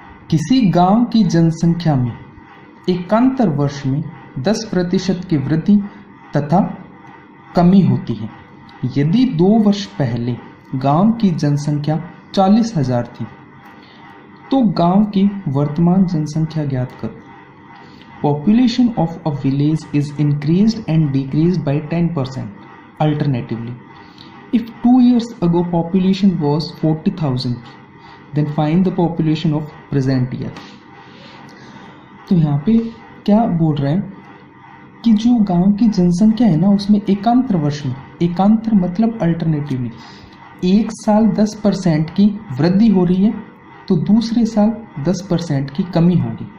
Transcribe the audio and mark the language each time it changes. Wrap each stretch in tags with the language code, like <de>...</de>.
<hi>किसी गांव की जनसंख्या में एकांतर वर्ष में 10% की वृद्धि तथा कमी होती है। यदि 2 वर्ष पहले गांव की जनसंख्या 40,000 थी तो गांव की वर्तमान जनसंख्या ज्ञात करो।</hi> <en>Population of a village is increased and decreased by 10% alternatively. If 2 years ago population was 40,000, then find the population of present year.</en> <hi>तो यहाँ पे क्या बोल रहे हैं कि जो गांव की जनसंख्या है ना उसमें एकांतर वर्ष में, एकांतर मतलब अल्टरनेटिवली, एक साल 10% की वृद्धि हो रही है तो दूसरे साल 10% की कमी होगी।</hi>